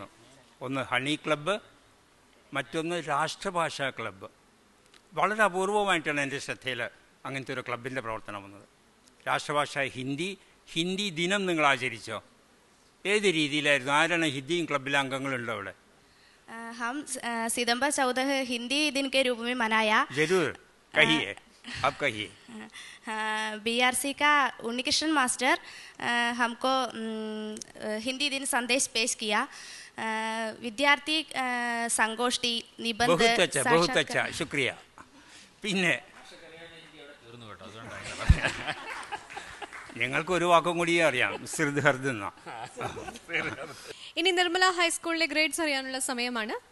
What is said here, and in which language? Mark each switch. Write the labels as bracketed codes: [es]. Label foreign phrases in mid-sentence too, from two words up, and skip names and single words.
[ml] ഒന്ന് ഹണി ക്ലബ്ബ്, മറ്റൊന്ന് രാഷ്ട്രഭാഷാ ക്ലബ്ബ്. വളരെ അപൂർവമായിട്ടാണ് എൻ്റെ ശ്രദ്ധയിൽ അങ്ങനത്തെ ഒരു ക്ലബിൻ്റെ പ്രവർത്തനം വന്നത്. രാഷ്ട്രഭാഷ ഹിന്ദി ദിനം നിങ്ങൾ ആചരിച്ചോ? ഏത് രീതിയിലായിരുന്നു? ആരാണ് ഹിന്ദി ക്ലബിലെ അംഗങ്ങളുണ്ടോ അവിടെ? [hi] हम सितंबर 14 हिंदी दिन के रूप में मनाया. जरूर कहिए, आप कहिए. बीआरसी का उन्नीकृष्ण मास्टर हमको हिंदी दिन संदेश पेश किया. विद्यार्थी संगोष्ठी, निबंध. बहुत अच्छा, शुक्रिया. [ml] പിന്നെ ഞങ്ങൾക്ക് ഒരു വാക്കും കൂടി അറിയാം, ശ്രുതഹർദ് എന്ന. ഇനി നിർമ്മല ഹൈസ്കൂളിലെ ഗ്രേഡ്സ് അറിയാനുള്ള സമയമാണ്.